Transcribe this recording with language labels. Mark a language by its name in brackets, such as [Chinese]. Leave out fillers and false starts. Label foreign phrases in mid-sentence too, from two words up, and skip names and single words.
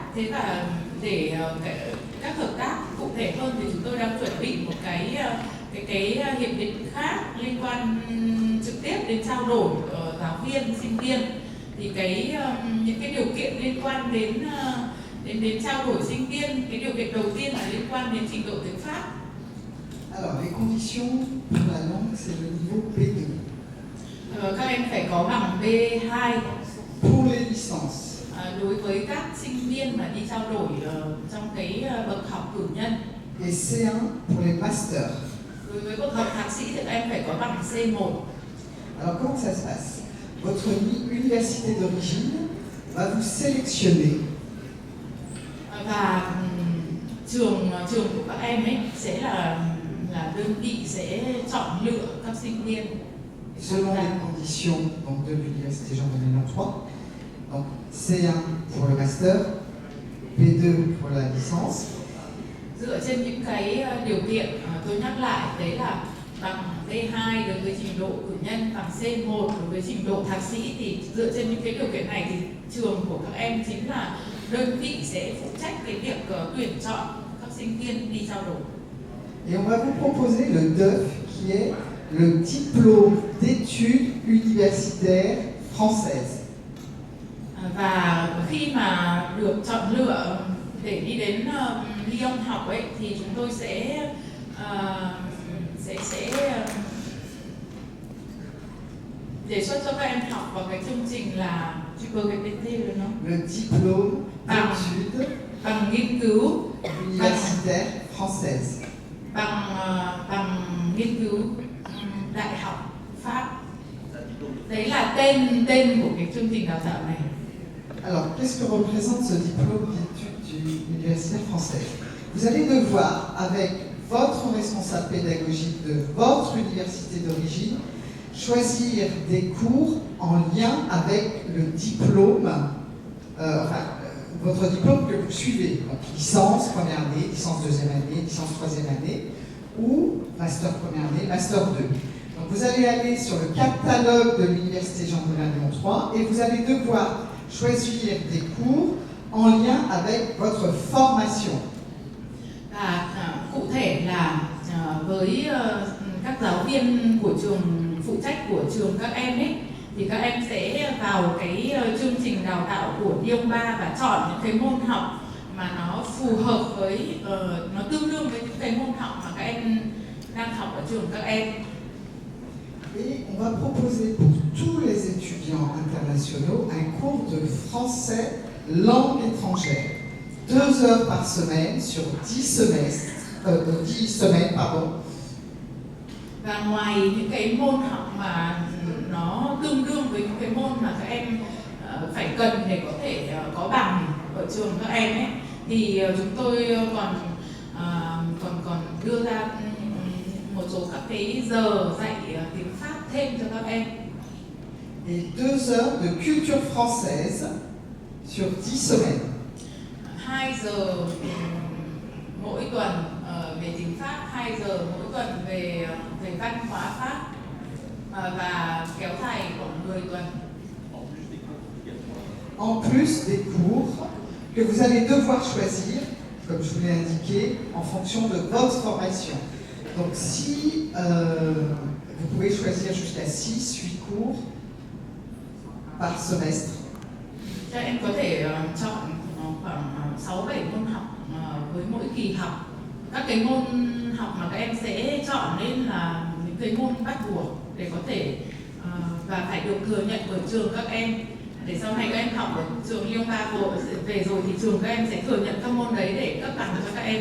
[Vietnamese] Thế và để các hợp tác cụ thể hơn thì chúng tôi đang chuẩn bị một cái hiệp định khác liên quan trực tiếp đến trao đổi giáo viên, sinh viên. Thì những cái điều kiện liên quan đến trao đổi sinh viên, cái điều kiện đầu tiên là liên quan đến trình độ tiếng Pháp. [French] Alors, les conditions pour la langue, c'est le niveau B2. [Vietnamese] Các em phải có bằng B2 [French] pour les licences. [Vietnamese] Đối với các sinh viên mà đi trao đổi trong cái bậc học cử nhân. [French] Et C1 pour les masters. [Vietnamese] Đối với bậc học thạc sĩ thì các em phải có bằng C1. [French] Alors comment ça se passe? Votre université d'origine va vous sélectionner. [Vietnamese] Và trường của các em ấy sẽ là đơn vị sẽ chọn lựa các sinh viên [French] selon les conditions donc, de l'université Jean-Baptiste Lenoir 3. Donc C1 pour le master, B2 pour la licence. [Vietnamese] Dựa trên những cái điều kiện tôi nhắc lại, đấy là bằng B2 đối với trình độ cử nhân, bằng C1 đối với trình độ thạc sĩ. Thì dựa trên những cái điều kiện này thì trường của các em chính là đơn vị sẽ phụ trách cái việc tuyển chọn các sinh viên đi trao đổi. [French] Et on va vous proposer le DEUF qui est le diplôme d'études universitaires françaises. [Vietnamese] Và khi mà được chọn lựa để đi đến Lyon học ấy thì chúng tôi sẽ đề xuất cho các em học vào cái chương trình là GPT được không? [French] Le diplôme d'études [Vietnamese] bằng nghiên cứu [French] universitaires françaises. [Vietnamese] bằng nghiên cứu đại học Pháp. Đấy là tên của cái chương trình đào tạo này. [French] Alors, qu'est-ce que représente ce diplôme d'études universitaires françaises? Vous allez devoir, avec votre responsable pédagogique de votre université d'origine, choisir des cours en lien avec le diplôme, votre diplôme que vous suivez. Donc, licence première année, licence deuxième année, licence troisième année, ou master première année, master 2. Donc, vous allez aller sur le catalogue de l'université Jean Moulin Lyon 3 et vous allez devoir choisir des cours en lien avec votre formation. [Vietnamese] Cụ thể là với các giáo viên của trường phụ trách của trường các em ấy, thì các em sẽ vào cái chương trình đào tạo của Lyon 3 và chọn những cái môn học mà nó phù hợp với, nó tương đương với những cái môn học mà các em đang học ở trường các em. [French] Et on va proposer pour tous les étudiants internationaux un cours de français langue étrangère. 2 heures par semaine sur 10 semaines. [Vietnamese] Và ngoài những cái môn học mà nó tương đương với những cái môn mà các em phải cần để có thể có bằng ở trường các em ấy, thì chúng tôi còn đưa ra một số các cái giờ dạy tiếng Pháp thêm cho các em. [French] Et 2 heures de culture française sur 10 semaines. [Vietnamese] 2 giờ mỗi tuần về tiếng Pháp, 2 giờ mỗi tuần về văn hóa Pháp, và kéo dài khoảng 10 tuần. [French] En plus des cours que vous allez devoir choisir, comme je vous l'ai indiqué, en fonction de votre formation. Donc si vous pouvez choisir jusqu'à 6-8 cours par semestre. [Vietnamese] Các em có thể chọn khoảng 6-7 môn học với mỗi kỳ học. Các cái môn học mà các em sẽ chọn nên là những cái môn bắt buộc để có thể và phải được thừa nhận bởi trường các em, để sau này các em học ở trường Lyon 3 về rồi thì trường các em sẽ thừa nhận các môn đấy để cấp bằng cho các em.